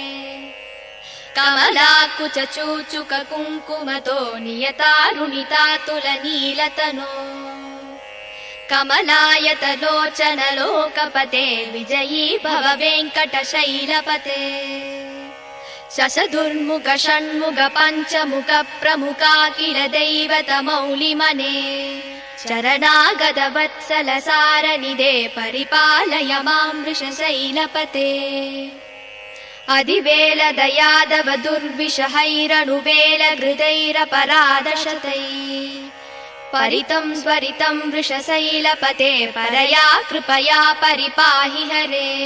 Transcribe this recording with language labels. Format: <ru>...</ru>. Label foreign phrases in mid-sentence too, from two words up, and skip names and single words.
<sa>కమలాకుచ చూచుక కుంకుమతో నియతారుణితాతుల నీలతనో కమలాయతలోచన లోకపతే విజయీ భవ వెంకటశైలపతే. శశదుర్ముఖ షణ్ముఖ పంచముఖ ప్రముఖాఖిల దైవత మౌలిమనే शरणागतवत्सलसारनिधे परिपालय मां वृषशैलपते अधिवेलदयादव दुर्विषहैरनुवेलहृदैरपराधशतैः परितं स्वरितं वृषशैलपते परया कृपया परिपाहि हरे</sa>